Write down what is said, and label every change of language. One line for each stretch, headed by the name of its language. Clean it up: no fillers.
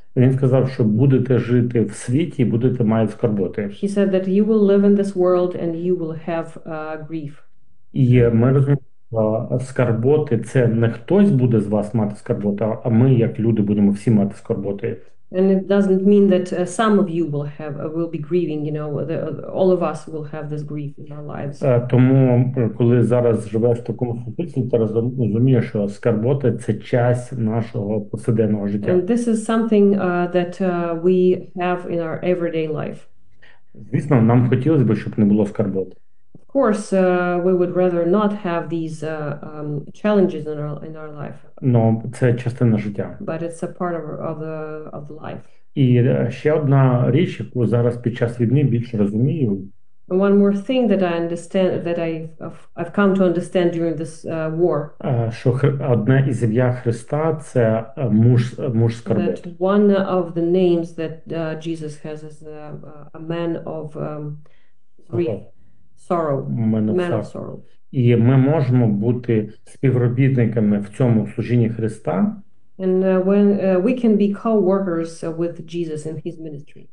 Ukrainian: Він сказав, що будете жити в світі, будете мати скорботи.
English: He said that you will live in this world and you will have grief.
Ukrainian: І ми розуміємо, що скорботи – це не хтось буде з вас мати скорботи, а ми, як люди, будемо всі мати скорботи.
English: And it doesn't mean that some of you will be grieving, you know, all of us will have this grief in our lives.
Ukrainian: Тому коли зараз живеш в такому ситуації, ти розумієш, що скорботи – це часть нашого повсякденного життя.
English: And this is something that we have in our everyday life.
Ukrainian: Звісно, нам хотілося б, щоб не було скорботи.
English: Of course, we would rather not have these challenges in our life,
Ukrainian: Ну, це частина життя.
English: but it's a part of the life.
Ukrainian: І ще одна річ, яку зараз під час війни більше розумію.
English: One more thing that I understand that I've come to understand during this war.
Ukrainian: Що одна із ім'я Христа це муж
English: That
Ukrainian: скорботи.
English: one of the names that Jesus has is a man of grief,
Ukrainian: Скорботи.
English: sorrow, man of Минуса. sorrow.
Ukrainian: І ми можемо бути співробітниками в цьому служінні Христа,
English: And when we can be co-workers with Jesus in his ministry.